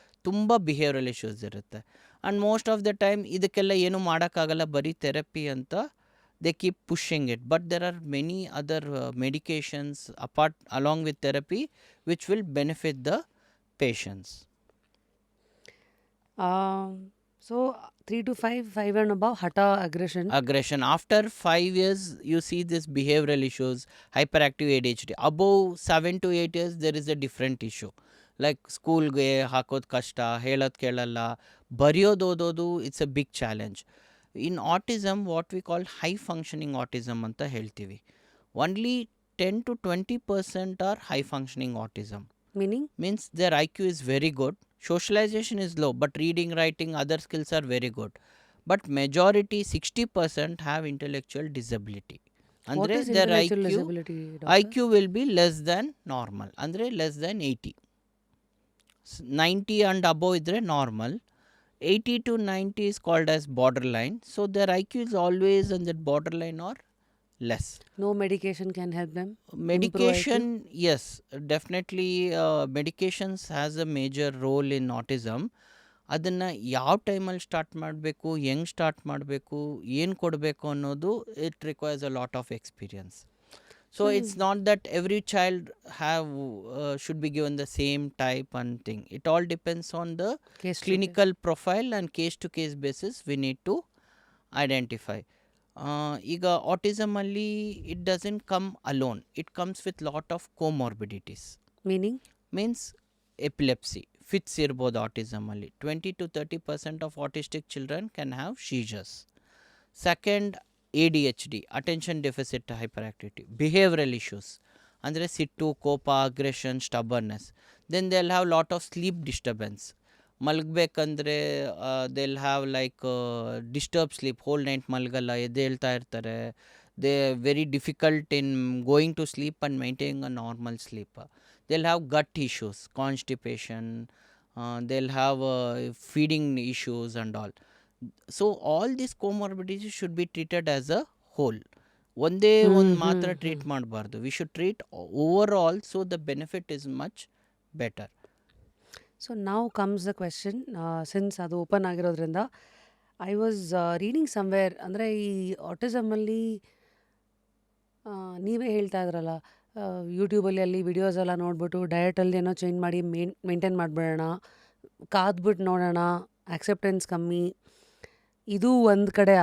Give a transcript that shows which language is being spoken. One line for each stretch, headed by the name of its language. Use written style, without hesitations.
Kannada: ತುಂಬ
English: Behavioural issues ಇರುತ್ತೆ. And most of the time
Kannada: ಇದಕ್ಕೆಲ್ಲ ಏನೂ ಮಾಡೋಕ್ಕಾಗಲ್ಲ, ಬರೀ
English: Therapy ಅಂತ they keep pushing it. But there are many other medications apart along with therapy which will benefit the patients. So 3 to 5 and above, hata, aggression. After 5 years, you see this behavioral issues, hyperactive ADHD. Above 7 to 8 years, there is a different issue.
Kannada: Like ಸ್ಕೂಲ್ಗೆ ಹಾಕೋದು ಕಷ್ಟ, ಹೇಳೋದು ಕೇಳಲ್ಲ, ಬರೆಯೋದು ಓದೋದು,
English: It's a big challenge. In autism what we call high functioning autism
Kannada: ಅಂತ ಹೇಳ್ತೀವಿ.
English: Only 10 to 20% are high functioning autism. Means their IQ is very good. Socialization is low, but reading, writing, other skills are very good. But majority 60% have intellectual disability. What is their intellectual disability, doctor? IQ will be less than normal. Less than 80. 90 and above idre normal. 80 to 90 is called as borderline. So their IQ is always on that borderline or less. No medication can help them? Medication, yes, definitely. Medications has a major role in autism.
Kannada: ಅದನ್ನು ಯಾವ ಟೈಮಲ್ಲಿ start ಮಾಡಬೇಕು, ಹೆಂಗೆ start ಮಾಡಬೇಕು, ಏನು ಕೊಡಬೇಕು ಅನ್ನೋದು
English: It requires a lot of experience. So it's not that every child have should be given the same type and thing. It all depends on the clinical profile and case to case basis we need to identify.
Kannada: ಈಗ ಆಟಿಸಮಲ್ಲಿ
English: It doesn't come alone, it comes with lot of comorbidities.
Kannada: Means epilepsy, fits ಇರ್ಬೋದು ಆಟಿಸಮಲ್ಲಿ.
English: 20 to 30% of autistic children can have seizures. Second, ADHD, attention deficit hyperactivity, behavioural issues
Kannada: ಅಂದರೆ ಸಿಟ್ಟು, ಕೋಪ,
English: Aggression, stubbornness. Then they will have lot of sleep disturbance.
Kannada: ಮಲಗಬೇಕಂದ್ರೆ
English: they'll have like disturb sleep, whole night
Kannada: ಮಲಗಲ್ಲ, ಎದ್ದೇಳ್ತಾ ಇರ್ತಾರೆ.
English: They very difficult in going to sleep and maintaining a normal sleep. They'll have gut issues, constipation, they'll have feeding issues and all. So all these comorbidities should be treated as a whole.
Kannada: ಒಂದೇ ಒಂದು ಮಾತ್ರ treat ಮಾಡಬಾರ್ದು.
English: We should treat overall, so the benefit is much better.
Kannada: So ನಾವು
English: comes the question,
Kannada: since ಅದು open ಆಗಿರೋದ್ರಿಂದ
English: I was reading somewhere,
Kannada: ಅಂದರೆ ಈ ಆಟಿಸಮಲ್ಲಿ ನೀವೇ ಹೇಳ್ತಾ ಇದ್ರಲ್ಲ, ಯೂಟ್ಯೂಬಲ್ಲಿ ಅಲ್ಲಿ ವಿಡಿಯೋಸ್ ಎಲ್ಲ ನೋಡ್ಬಿಟ್ಟು ಡಯಟಲ್ಲಿ ಏನೋ ಚೇಂಜ್ ಮಾಡಿ ಮೇಂಟೈನ್ ಮಾಡಿಬಿಡೋಣ, ಕಾದ್ಬಿಟ್ಟು ನೋಡೋಣ, ಆಕ್ಸೆಪ್ಟೆನ್ಸ್ ಕಮ್ಮಿ, ಇದು ಒಂದು ಕಡೆ.